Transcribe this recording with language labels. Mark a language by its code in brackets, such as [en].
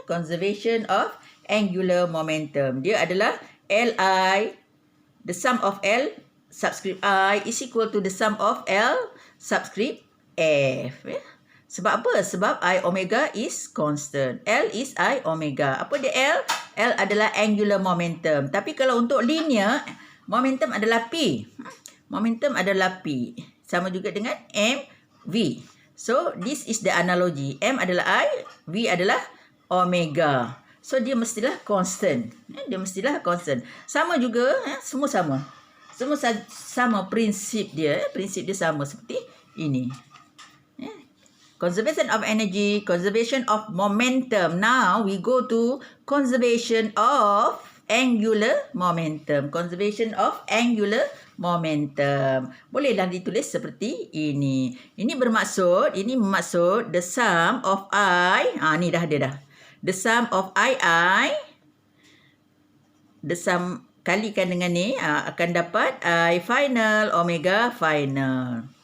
[en] Conservation of angular momentum. [ms] Dia adalah Li, [en] the sum of L subscript I is equal to the sum of L subscript F. [ms] Sebab apa? [en] Sebab I omega is constant. L is I omega. [ms] Apa dia L? L adalah angular momentum. Tapi kalau untuk linear, momentum adalah P. Momentum adalah P. Sama juga dengan mv. [en] So, this is the analogy. [ms] M adalah I, V adalah omega. So, dia mestilah constant. Dia mestilah constant. Sama juga, semua sama. Semua sama prinsip dia. Prinsip dia sama seperti ini. [en] Conservation of energy, conservation of momentum. Now, we go to conservation of angular momentum. Conservation of angular momentum. [ms] Bolehlah ditulis seperti ini. Ini bermaksud [en] the sum of I. [ms] Ni dah ada dah. [en] The sum of I. The sum [ms] kalikan dengan ni akan dapat [en] I final omega final.